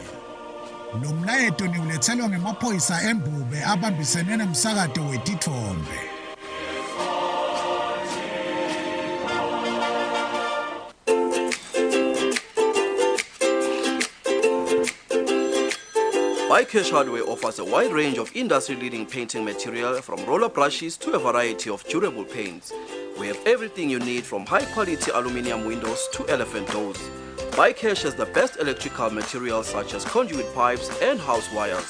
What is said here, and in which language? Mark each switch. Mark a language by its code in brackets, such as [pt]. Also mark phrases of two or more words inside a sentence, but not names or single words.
[ss] Lo mlayeto niulethelwa ngemaphoyisa eMbube abambisene nomsakato wetithombe. [en] BuyCash Hardware offers a wide range of industry-leading painting material from roller brushes to a variety of durable paints. We have everything you need from high-quality aluminum windows to elephant doors. BuyCash has the best electrical materials such as conduit pipes and house wires.